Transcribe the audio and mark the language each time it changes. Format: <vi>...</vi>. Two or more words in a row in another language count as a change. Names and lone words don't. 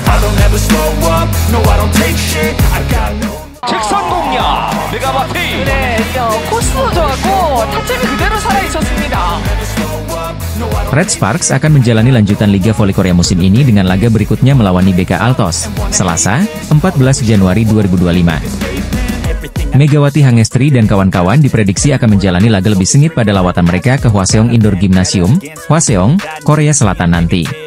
<en>don't ever slow up, no I don't take shit, I got no.</en> <ko>직선 공략 메가와티. 네, 코스도 좋았고 타점이 그대로 살아있었습니다.</ko> <id>Red Sparks akan menjalani lanjutan Liga Voli Korea musim ini dengan laga berikutnya melawan IBK Altos, Selasa, 14 Januari 2025. Megawati Hangestri dan kawan-kawan diprediksi akan menjalani laga lebih sengit pada lawatan mereka ke Hwaseong Indoor Gymnasium, Hwaseong, Korea Selatan nanti.</id>